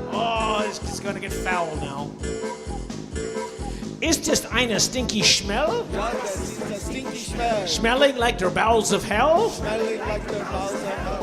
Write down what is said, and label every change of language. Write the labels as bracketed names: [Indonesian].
[English] Oh, it's gonna get foul now. [German] Ist das eine [English] stinky smell? [German] Ja, das ist ein [English] stinky Smell. Smelling like their bowels of hell? Smelling like the bowels of hell.